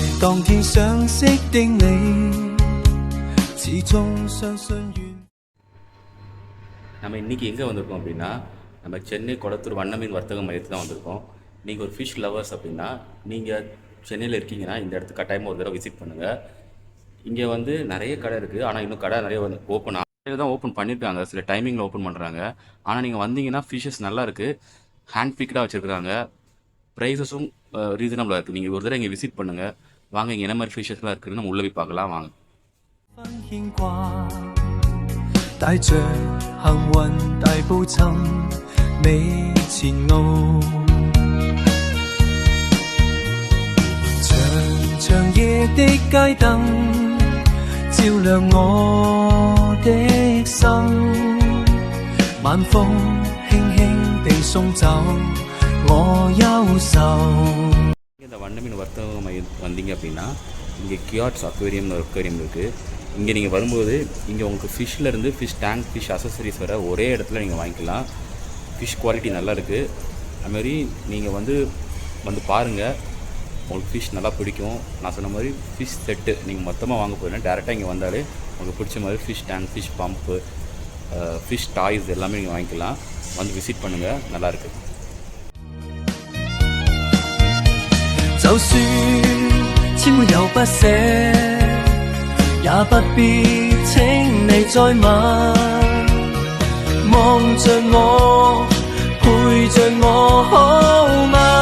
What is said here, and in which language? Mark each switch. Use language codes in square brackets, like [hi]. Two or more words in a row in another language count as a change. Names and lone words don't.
[yue] 當天相識的你，始終相信緣。 [ta] நம்ம இன்றைக்கி எங்கே வந்திருக்கோம் அப்படின்னா, நம்ம சென்னை கொளத்தூர் வண்ண மீன் வர்த்தக மையத்துக்கு தான் வந்திருக்கோம். நீங்கள் ஒரு [en] fish lovers [ta] அப்படின்னா, நீங்கள் சென்னையில் இருக்கீங்கன்னா இந்த இடத்துக்கு கட்டாயமாக ஒரு தடவை விசிட் பண்ணுங்கள். இங்கே வந்து நிறைய கடை இருக்குது, ஆனால் இன்னும் கடை நிறைய வந்து ஓப்பன் பண்ணியிருக்காங்க, சில டைமிங்கில் ஓப்பன் பண்ணுறாங்க. ஆனால் நீங்கள் வந்தீங்கன்னா ஃபிஷ்ஷஸ் நல்லா இருக்குது, [en] hand picked [ta] வச்சுருக்குறாங்க, [en] prices reasonable [ta] இருக்குது. நீங்கள் ஒரு தடவை இங்கே விசிட் பண்ணுங்கள். வாங்க, இங்கே என்ன மாதிரி ஃபிஷ்ஷஸ்லாம் இருக்குதுன்னு நம்ம உள்ளே போய் பார்க்கலாம் வாங்க. [yue] 帶着幸運大步尋你前路，長長夜的街燈照亮我的心，晚風輕輕地送走我憂愁。 [ta] இந்த வண்ண மீன் வர்த்தக மையம் வந்தீங்க அப்படின்னா, இங்கே கியாட்ஸ் அக்வேரியம்னு ஒரு அக்வேரியம் இருக்குது. இங்கே நீங்கள் வரும்போது இங்கே உங்களுக்கு ஃபிஷ்லேருந்து [en] fish tank, fish accessories [ta] வர ஒரே இடத்துல நீங்கள் வாங்கிக்கலாம். [en] fish quality [ta] நல்லா இருக்குது. அதுமாதிரி நீங்கள் வந்து பாருங்கள், உங்களுக்கு ஃபிஷ் நல்லா பிடிக்கும். நான் சொன்ன மாதிரி [en] fish set [ta] நீங்கள் மொத்தமாக வாங்க போகிறீங்கன்னா டேரெக்டாக இங்கே வந்தாலே உங்களுக்கு பிடிச்ச மாதிரி [en] fish tank, fish pump, fish toys [ta] எல்லாமே நீங்கள் வாங்கிக்கலாம். வந்து விசிட் பண்ணுங்கள், நல்லாயிருக்கு. [yue] 就算千沒有不捨，也不必請你再問，望着我，陪着我好嗎？